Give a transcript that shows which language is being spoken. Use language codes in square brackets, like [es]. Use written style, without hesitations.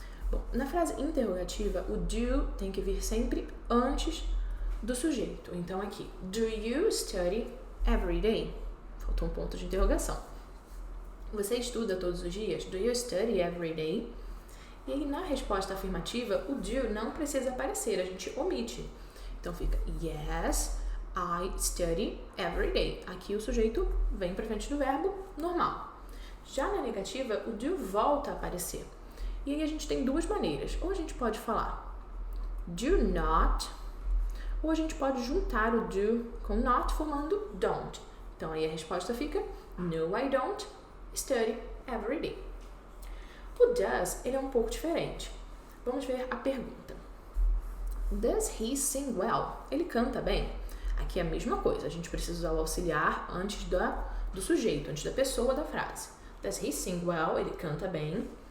[pt] Bom, na frase interrogativa, o do tem que vir sempre antes do sujeito. Então aqui, [en] do you study every day? [pt] Faltou um ponto de interrogação. Você estuda todos os dias? [en] Do you study every day? [pt] E aí, na resposta afirmativa, o do não precisa aparecer, a gente omite. Então fica, [en] yes, I study every day. [pt] Aqui o sujeito vem para frente do verbo normal. Já na negativa, o do volta a aparecer. E aí a gente tem duas maneiras. Ou a gente pode falar do not, ou a gente pode juntar o do com not formando don't. Então aí a resposta fica, [en] no, I don't study every day. [pt] O does, ele é um pouco diferente. Vamos ver a pergunta. [en] Does he sing well? [pt] Ele canta bem? Aqui é a mesma coisa. A gente precisa usar o auxiliar antes do sujeito, antes da pessoa da frase. [en] Does he sing well? [pt] Ele canta bem.